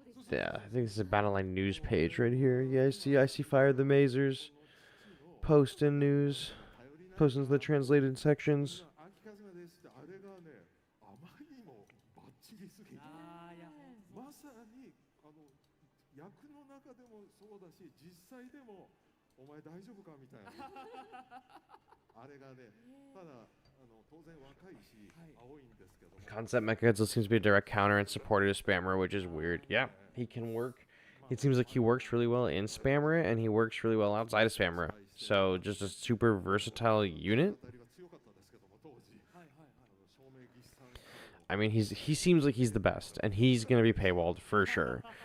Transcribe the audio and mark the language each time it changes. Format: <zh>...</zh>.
<en>Yeah, I think this is a Battle Line news page right here. Yeah, I see Fire the Mazers posting news, posting to the translated sections.</en> <ja>秋風がですってあれがねあまりにもバッチリすぎてまさに役の中でもそうだし実際でもお前大丈夫かみたいなあれがねただ当然若いし青いんですけども</ja> <en>Concept Mechagodzilla seems to be a direct counter and supported a Spammer, which is weird. Yeah, he can work. It seems like he works really well in Spammer, and he works really well outside of Spammer. So just a super versatile unit.</en> <ja>当たりは強かったですけども当時照明技師さん</ja> <en>I mean, he seems like he's the best, and he's gonna be paywalled for sure.</en>